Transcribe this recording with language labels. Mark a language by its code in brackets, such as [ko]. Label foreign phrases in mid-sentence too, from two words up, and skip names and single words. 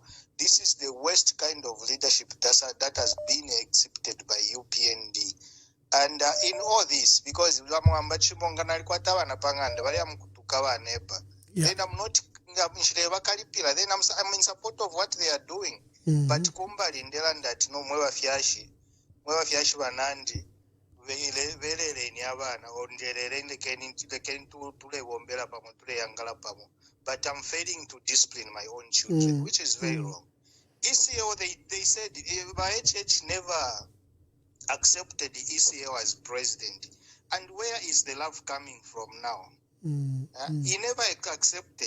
[en] This is the worst kind of leadership that has been exhibited by UPND. And in all this, because then I'm not then I'm in support of what they are doing. But [bem] kumbali ndela that no mwewa fiashi banandi velele abana onjerere ndekeni tule wombera pamo tule yangala pamo. [en] But I'm failing to discipline my own children, which is very wrong. ECO, they said HH never accepted the ECO as president. And where is the love coming from now? He never accepted.